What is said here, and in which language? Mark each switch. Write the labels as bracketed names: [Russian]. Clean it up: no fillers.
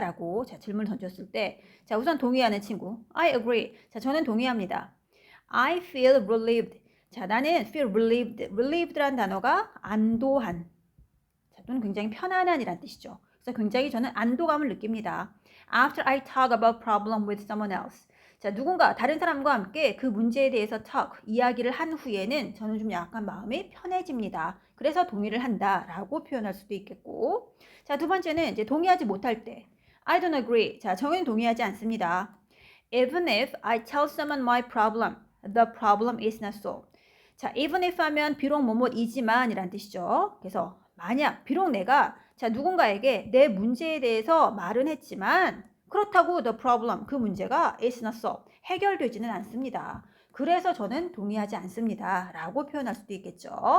[Korean] 라고 자, 질문을 던졌을 때 자, 우선 동의하는 친구. [English] I agree. [Korean] 자, 저는 동의합니다. [English] I feel relieved. [Korean] 자, 나는 feel relieved. relieved라는 단어가 안도한. 자, 또는 굉장히 편안한이란 뜻이죠. 그래서 굉장히 저는 안도감을 느낍니다. [English] After I talk about problem with someone else. [Korean] 자, 누군가 다른 사람과 함께 그 문제에 대해서 talk, 이야기를 한 후에는 저는 좀 약간 마음이 편해집니다. 그래서 동의를 한다라고 표현할 수도 있겠고. 자, 두 번째는 이제 동의하지 못할 때. [English] I don't agree. [Korean] 자, 저는 동의하지 않습니다. [English] Even if I tell someone my problem, the problem is not solved. [Korean] 자, even if 하면 비록 뭐뭐이지만 이란 뜻이죠. 그래서 만약 비록 내가 자, 누군가에게 내 문제에 대해서 말은 했지만 그렇다고 the problem, 그 문제가 [English] is not solved, [Korean] 해결되지는 않습니다. 그래서 저는 동의하지 않습니다. 라고 표현할 수도 있겠죠.